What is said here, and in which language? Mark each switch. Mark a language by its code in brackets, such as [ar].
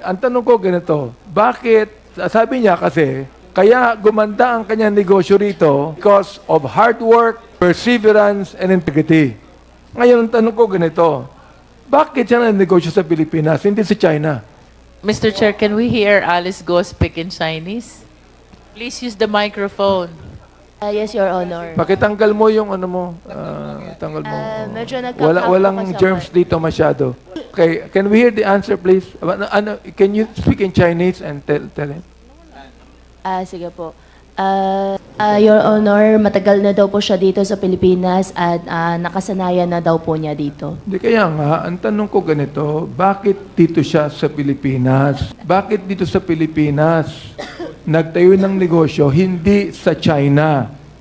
[tl] Ang tanong ko ganito, bakit, sabi niya kasi, kaya gumanda ang kanyang negosyo rito [en] because of hard work, perseverance, and integrity. [tl] Ngayon, ang tanong ko ganito, bakit siya nagnegosyo sa Pilipinas, hindi sa China? [en] Mr. Chair, can we hear Alice Go speak in Chinese? Please use the microphone. Yes, Your Honor. [tl] Pakitanggal mo yung ano mo, tanggal mo. Medyo nagkakap Walang po kasi germs ako. dito masyado. [en] Okay, can we hear the answer please? Can you speak in Chinese and tell him? [tl] Sige po. Your Honor, matagal na daw po siya dito sa Pilipinas at nakasanayan na daw po niya dito. Hindi kaya nga, ang tanong ko ganito, bakit dito siya sa Pilipinas? Bakit dito sa Pilipinas nagtayo ng negosyo, hindi sa China?